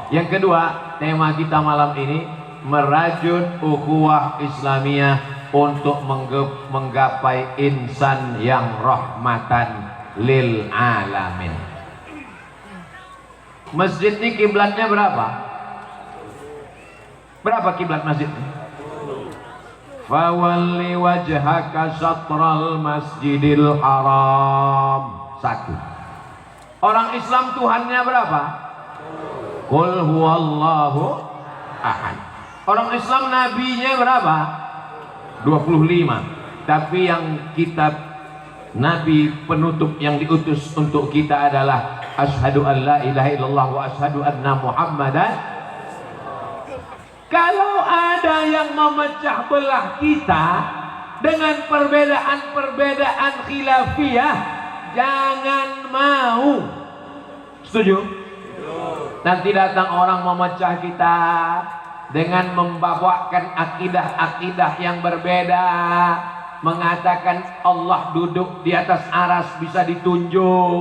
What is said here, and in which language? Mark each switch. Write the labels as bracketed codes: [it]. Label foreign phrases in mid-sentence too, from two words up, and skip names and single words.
[id] Yang kedua, tema kita malam ini merajut [ar] أخوة إسلامية [id] untuk menggapai insan yang [ar] رحمة للعالمين. [id] Masjid ini kiblatnya berapa? Berapa kiblat masjid ini? [ar] فول وجهك شطر المسجد الحرام. [id] 1. Orang Islam Tuhannya berapa? [ar] قل هو الله أحد. [id] Orang Islam nabinya berapa? 25. Tapi yang kitab nabi penutup yang diutus untuk kita adalah [ar] أشهد أن لا إله إلا الله وأشهد أن محمدا. [id] Kalau ada yang memecah belah kita dengan perbedaan khilafiyah, jangan mau. Setuju? Nanti datang orang memecah kita dengan membawakan akidah-akidah yang berbeda, mengatakan Allah duduk di atas aras bisa ditunjuk.